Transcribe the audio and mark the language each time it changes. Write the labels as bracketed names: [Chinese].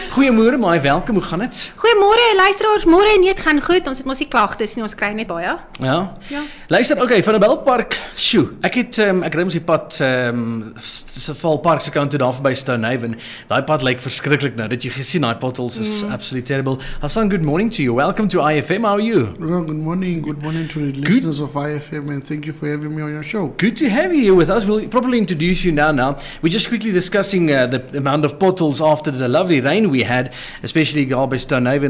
[Afrikaans] Goeiemôre, maar welkom, hoe gaan dit? Goeiemôre luisteraars, môre nee, dit gaan goed. Ons het mos nie klagtes nie, ons kry net baie. Ja. Ja. Luister, okay, van die Belpark, sjoe. Ek ry mos die pad Val Park se kant toe daar verby Stonehaven. Daai pad lyk verskriklik nou. Dit jy gesien, daai potholes is [English] absolutely terrible. Hassan, good morning to you. Welcome to IFM. How are you? Well, good morning to the listeners of IFM, and thank you for having me on your show. Good to have you here with us. We'll probably introduce you now. We're just quickly discussing the amount of potholes after the lovely rain we had, especially [Afrikaans] daar by Stonehaven.